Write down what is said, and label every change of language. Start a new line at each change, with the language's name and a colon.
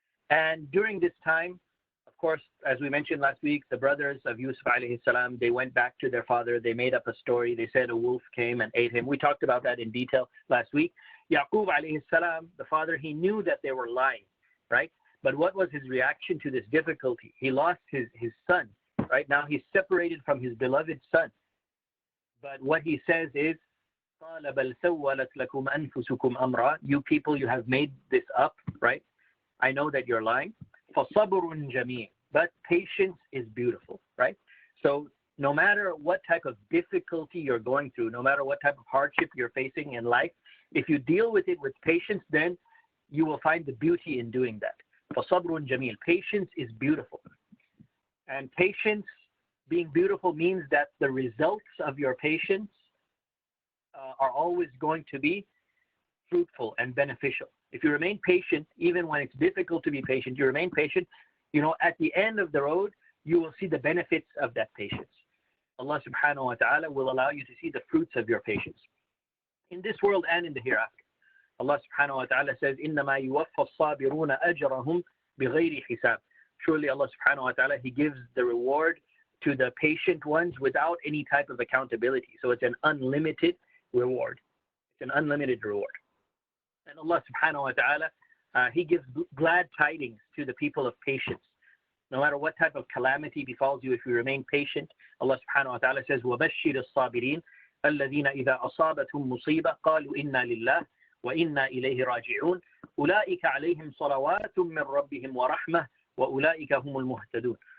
English: And during this time, of course, as we mentioned last week, the brothers of Yusuf alayhi salam, they went back to their father. They made up a story. They said a wolf came and ate him. We talked about that in detail last week. Yaqub alayhi salam, the father, he knew that they were lying, right? But what was his reaction to this difficulty? He lost his son, right? Now he's separated from his beloved son. But what he says is,
Arabic: قَالَ بَلْ سَوَّلَتْ لَكُمْ أَنفُسُكُمْ أَمْرًا.
English: You people, you have made this up, right? I know that you're lying.
Arabic: فَصَبْرٌ جَمِيلٌ.
English: But patience is beautiful, right? So no matter what type of difficulty you're going through, no matter what type of hardship you're facing in life, if you deal with it with patience, then you will find the beauty in doing that.
Arabic: فَصَبْرٌ جَمِيلٌ.
English: Patience is beautiful. And patience being beautiful means that the results of your patience are always going to be fruitful and beneficial. If you remain patient, even when it's difficult to be patient, you remain patient, at the end of the road, you will see the benefits of that patience. Allah subhanahu wa ta'ala will allow you to see the fruits of your patience in this world and in the hereafter. Allah subhanahu wa ta'ala says,
Arabic: إِنَّمَا يُوَفَّى الصَّابِرُونَ أَجْرَهُمْ بِغَيْرِ حِسَابٍ.
English: Surely Allah subhanahu wa ta'ala, He gives the reward to the patient ones without any type of accountability. So it's an unlimited reward. It's an unlimited reward. And Allah subhanahu wa ta'ala he gives glad tidings to the people of patience. No matter what type of calamity befalls you, if you remain patient, Allah subhanahu wa ta'ala says,
Arabic: وَبَشِّرِ الصَّابِرِينَ الَّذِينَ إِذَا أَصَابَتْهُمْ مُصِيبَةٌ قَالُوا إِنَّا لِلَّهِ وَإِنَّا إِلَيْهِ رَاجِعُونَ أُولَٰئِكَ عَلَيْهِمْ صَلَوَاتٌ مِّن رَّبِّهِمْ وَرَحْمَةٌ وَأُولَٰئِكَ هُمُ الْمُهْتَدُونَ.